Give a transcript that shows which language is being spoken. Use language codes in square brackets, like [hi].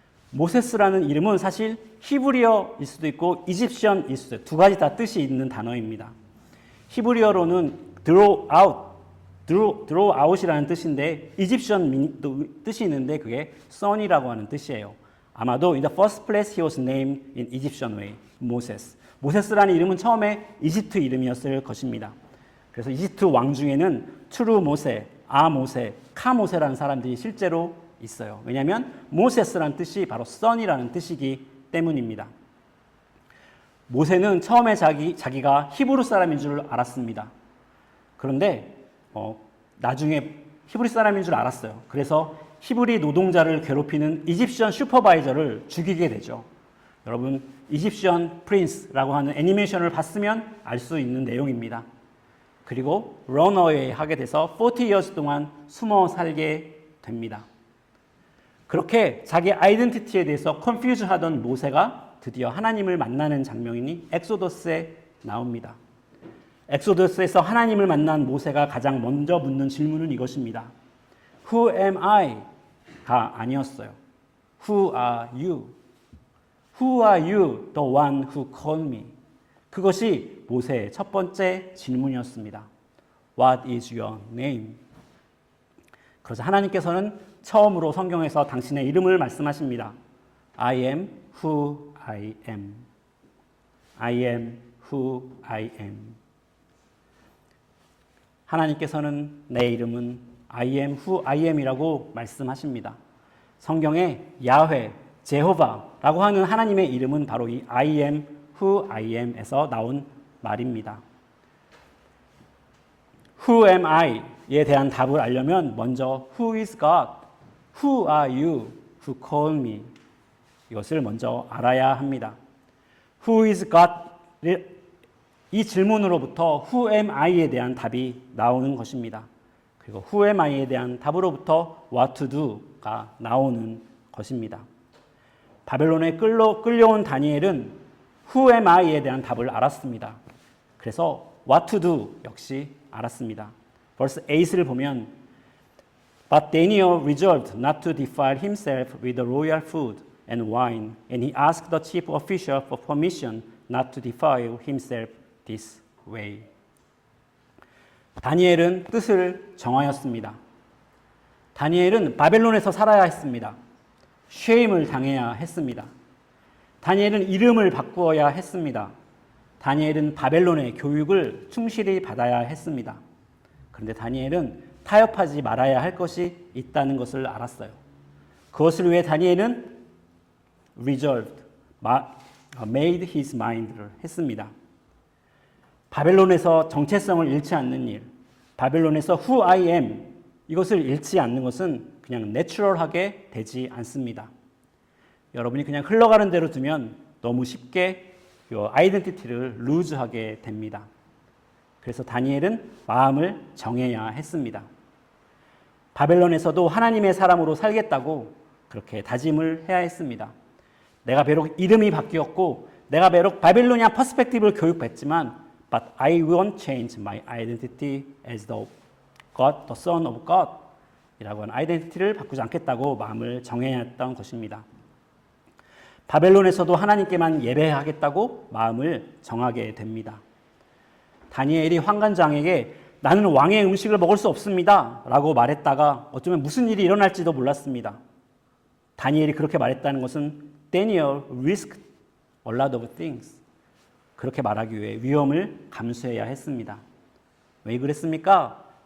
[ko] 모세스라는 이름은 사실 히브리어일 수도 있고 이집션일 수도 있고 두 가지 다 뜻이 있는 단어입니다. 히브리어로는 [en] draw out [ko] 이라는 뜻인데 이집션 뜻이 있는데 그게 son이라고 하는 뜻이에요. 아마도 [en] in the first place he was named in Egyptian way, Moses. [ko] 모세스라는 이름은 처음에 이집트 이름이었을 것입니다. 그래서 이집트 왕 중에는 트루 모세, 아 모세, 카 모세라는 사람들이 실제로 있어요. 왜냐하면 모세스라는 뜻이 바로 son이라는 뜻이기 때문입니다. 모세는 처음에 자기가 히브리 사람인 줄 알았습니다. 그런데 나중에 히브리 사람인 줄 알았어요. 그래서 히브리 노동자를 괴롭히는 이집션 슈퍼바이저를 죽이게 되죠. 여러분 이집션 프린스라고 하는 애니메이션을 봤으면 알 수 있는 내용입니다. 그리고 런어웨이 하게 돼서 [en] 40 years [ko] 동안 숨어 살게 됩니다. 그렇게 자기 아이덴티티에 대해서 컨퓨즈 하던 모세가 드디어 하나님을 만나는 장면이 엑소더스에 나옵니다. 엑소더스에서 하나님을 만난 모세가 가장 먼저 묻는 질문은 이것입니다. [en] Who am I? [ko] 가 아니었어요. [en] Who are you? Who are you, the one who called me? [ko] 그것이 모세의 첫 번째 질문이었습니다. [en] What is your name? [ko] 그래서 하나님께서는 처음으로 성경에서 당신의 이름을 말씀하십니다. [en] I am who I am. I am who I am. [ko] 하나님께서는 내 이름은 [en] I am who I am [ko] 이라고 말씀하십니다. 성경에 야훼, 제호바라고 하는 하나님의 이름은 바로 이 [en] I am who I am [ko] 에서 나온 말입니다. [en] Who am I [ko] 에 대한 답을 알려면 먼저 [en] Who is God? Who are you who call me? [ko] 이것을 먼저 알아야 합니다. [en] Who is God? [ko] 이 질문으로부터 [en] Who am I [ko] 에 대한 답이 나오는 것입니다. 그리고 [en] Who am I [ko] 에 대한 답으로부터 [en] What to do [ko] 가 나오는 것입니다. 바벨론에 끌려온 다니엘은 [en] Who am I [ko] 에 대한 답을 알았습니다. 그래서 [en] What to do [ko] 역시 알았습니다. [en] verse 8 [ko] 을 보면 [en] But Daniel resolved not to defile himself with the royal food and wine, and he asked the chief official for permission not to defile himself this way. [ko] 다니엘은 뜻을 정하였습니다. 다니엘은 바벨론에서 살아야 했습니다. 쉐임을 당해야 했습니다. 다니엘은 이름을 바꾸어야 했습니다. 다니엘은 바벨론의 교육을 충실히 받아야 했습니다. 그런데 다니엘은 타협하지 말아야 할 것이 있다는 것을 알았어요. 그것을 위해 다니엘은 [en] resolved, made his mind [ko] 를 했습니다. 바벨론에서 정체성을 잃지 않는 일, 바벨론에서 [en] who I am [ko] 이것을 잃지 않는 것은 그냥 내추럴하게 되지 않습니다. 여러분이 그냥 흘러가는 대로 두면 너무 쉽게 이 아이덴티티를 루즈하게 됩니다. 그래서 다니엘은 마음을 정해야 했습니다. 바벨론에서도 하나님의 사람으로 살겠다고 그렇게 다짐을 해야 했습니다. 내가 비록 이름이 바뀌었고 내가 비록 바빌로니아 퍼스펙티브를 교육받지만 [en] But I won't change my identity as the God, the Son of God [ko] 이라고 하는 아이덴티티를 바꾸지 않겠다고 마음을 정했던 것입니다. 바벨론에서도 하나님께만 예배하겠다고 마음을 정하게 됩니다. 다니엘이 환관장에게 나는 왕의 음식을 먹을 수 없습니다 라고 말했다가 어쩌면 무슨 일이 일어날지도 몰랐습니다. 다니엘이 그렇게 말했다는 것은 [en] Daniel risked a lot of things. [ko] 그렇게 말하기 위해 위험을 감수해야 했습니다. 왜 그랬습니까?